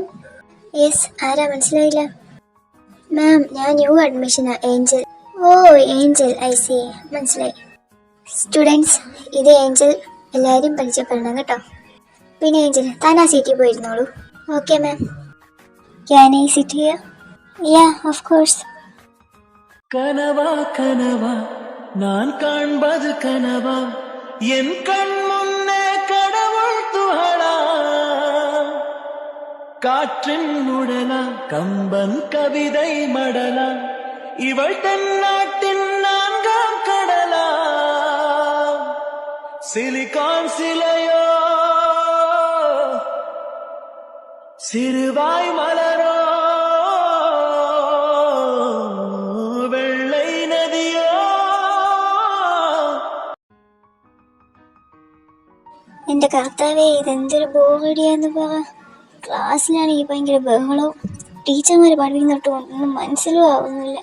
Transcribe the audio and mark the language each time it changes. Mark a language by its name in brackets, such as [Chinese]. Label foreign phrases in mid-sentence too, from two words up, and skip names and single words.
[Malayalam] യെസ്, ആരാ മനസ്സിലായില്ല? മാം, ഞാൻ [English] new admission, [Malayalam] ഏഞ്ചൽ. ഓ, ഏഞ്ചൽ, [English] I see, [Malayalam] മനസ്സിലായി. സ്റ്റുഡൻസ്, ഇത് ഏഞ്ചൽ, എല്ലാവരും പരിചയപ്പെടണം കേട്ടോ. പിന്നെ ഏഞ്ചൽ, താൻ ആ സീറ്റിൽ പോയിരുന്നോളൂ. [English] Okay ma'am. Can I sit here? Yeah, of course. [Tamil] கனவா கனவா நான் காண்பது கனவா என் கண் முன்னே கடவுள் துகளா காற்றின் உடலா கம்பன் கவிதை மடலா இவள் தென்னாட்டின் நான்காம் கடலா சிலிகான் சிலையோ சிறுவாய் மலரோ [Malayalam] എൻ്റെ കർത്താവേ, ഇതെന്തൊരു ബോറടിയാന്ന് പറ. ക്ലാസ്സിലാണെങ്കിൽ ഭയങ്കര ബഹളവും, ടീച്ചർമാർ പഠിപ്പിക്കുന്നിട്ട് ഒന്നും മനസ്സിലും ആവുന്നില്ല.